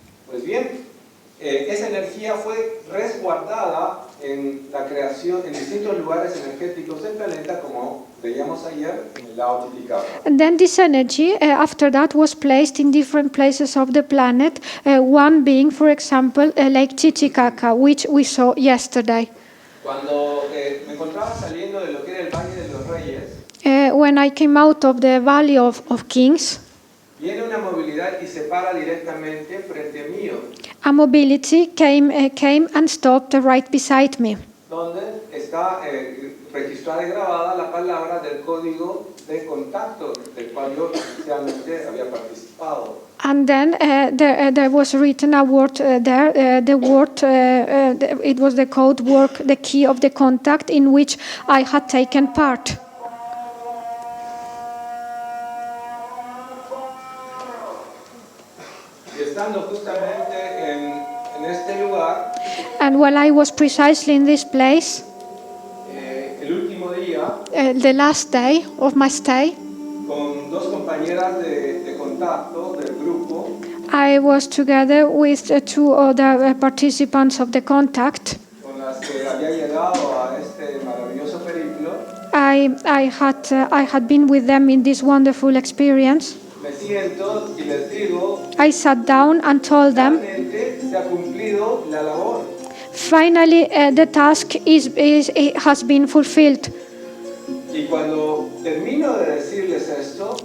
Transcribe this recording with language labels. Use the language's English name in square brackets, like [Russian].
[Spanish] Pues bien, esa energía fue resguardada en la creación en distintos lugares energéticos del planeta, como veíamos ayer en el lago Titicaca. [English] And then this energy, after that, was placed in different places of the planet, one being, for example, Lake Titicaca, which we saw yesterday. [Spanish] Cuando me encontraba saliendo de lo que era el Valle de los Reyes, [English] When I came out of the Valley of Kings, [Spanish] viene una movilidad y se para directamente frente mío, [English] a mobility came and stopped right beside me, [Spanish] donde está registrada y grabada la palabra del código de contacto del cual yo inicialmente había participado. [English] And then there was written a word there, the word, it was the code word, the key of the contact in which I had taken part. [Spanish] Y estando justamente en este lugar, [English] And while I was precisely in this place, [Spanish] el último día, [English] the last day of my stay, [Spanish] con dos compañeras de contacto del grupo, [English] I was together with two other participants of the contact. [Spanish] con las que había llegado a este maravilloso periplo. [English] I had been with them in this wonderful experience. [Spanish] Me siento y les digo, [English] I sat down and told them, [Spanish] realmente se ha cumplido la labor. [English] finally the task has been fulfilled. [Spanish] Y cuando termino de decirles esto,